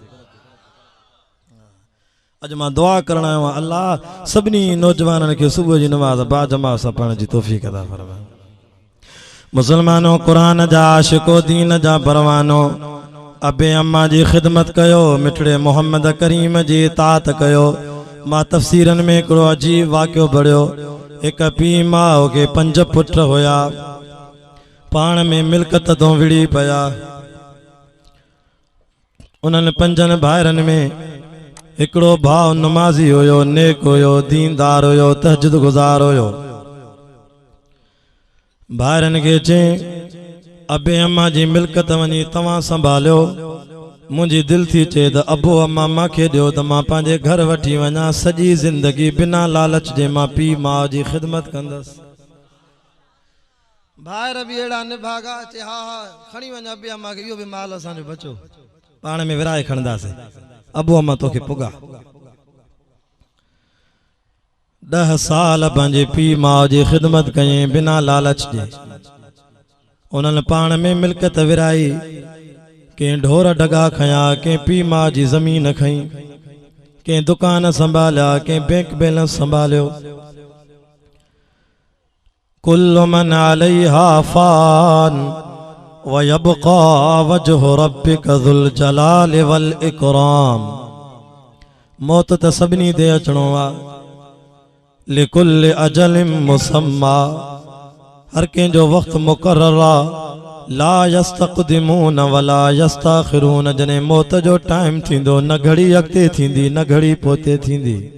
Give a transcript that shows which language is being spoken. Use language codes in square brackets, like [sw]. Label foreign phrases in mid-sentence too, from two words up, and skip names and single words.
[sd] अॼु मां दुआ करण आयो आहियां अल्लाह सभिनी नौजवाननि खे सुबुह जी नमाज़ बाजमात सां पढ़ण जी तौफ़ीक़ अता फरमाए मुसलमानों कुरान जा आशिको दीन जा परवानो अबे अम्मा जी खिदमत कयो मिठड़े मोहम्मद करीम जी इताअत कयो मां तफसीरन में हिकिड़ो अजीब वाक़ियो पढ़ियो एक पी माओ के 5 पुट होया पाण में मिल्कत तो विड़ी पया उन्हनि 5 भाइरनि में एकड़ो भाव नमाजी होयो नेक होयो दीनदार होयो तहज्जुद गुजार होयो भाइरनि के चई अबे अम्मा जी मिल्कत वनी तवा संभालियो मुझी दिल थी चे त अबो अम्मा माखे दियो त मां पंहिंजे घर वठी वञा सॼी जिंदगी बिना लालच जे मां पी माउ जी ख़िदमत कंदसि भाइर बि अहिड़ा निभागा चे हा हा खणी वञ अबे अम्मा खे इहो बि माल असांजो बचो पाण में विराए खणंदासीं अबो अम्मा तोखे पुगा 10 साल पंहिंजे पी माउ जी ख़िदमत कयईं बिना लालच जे उन्हनि पाण में मिल्कत विराई के ढोर डगा खया के पी मां जी जमीन खई के दुकान संभालिया के बैंक बैलेंस संभालियो [ar] كل من عليها فان ويبقى وجه ربك ذو الجلال والإكرام [sd] मौत त सभिनी ते अचणो आहे [ar] لكل أجل مسمى [sd] हर कंहिंजो वक़्तु मुक़र्रर आहे [ar] لا يستقدمون ولا يستأخرون [sd] जने मौत जो टाइम थींदो न घड़ी अॻिते थींदी न घड़ी पोते थींदी